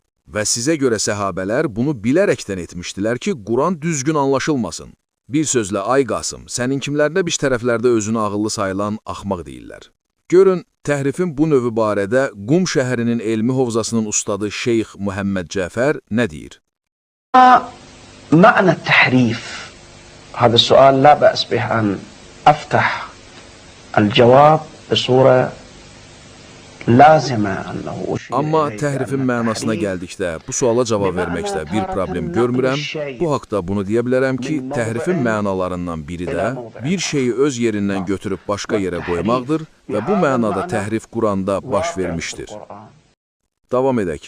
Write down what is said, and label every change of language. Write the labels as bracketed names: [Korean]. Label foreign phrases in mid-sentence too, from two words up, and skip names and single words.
[Azerbaijani] Və sizə görə səhabələr bunu bilərəkdən etmişdilər ki, Quran düzgün anlaşılmasın. Bir sözlə, ay Qasım, sənin kimlərdə bir tərəflərdə özünü ağıllı sayılan axmaq deyirlər. Görün, təhrifin bu növü barədə Qum şəhərinin elmi hovzasının ustadı Şeyx Muhammed Cəfər nə deyir? [Arabic] معنى التحريف هذا السؤال لا بأس به أن أفتح الجواب بصورة لازمة أنه [Azerbaijani] Amma təhrifin mənasına gəldikdə, bu suala cavab verməkdə bir problem görmürəm. Bu haqda bunu deyə bilərəm ki, təhrifin mənalarından biri də bir şeyi öz yerindən götürüb başqa yerə qoymaqdır və bu mənada təhrif Quranda baş vermişdir. Davam edək.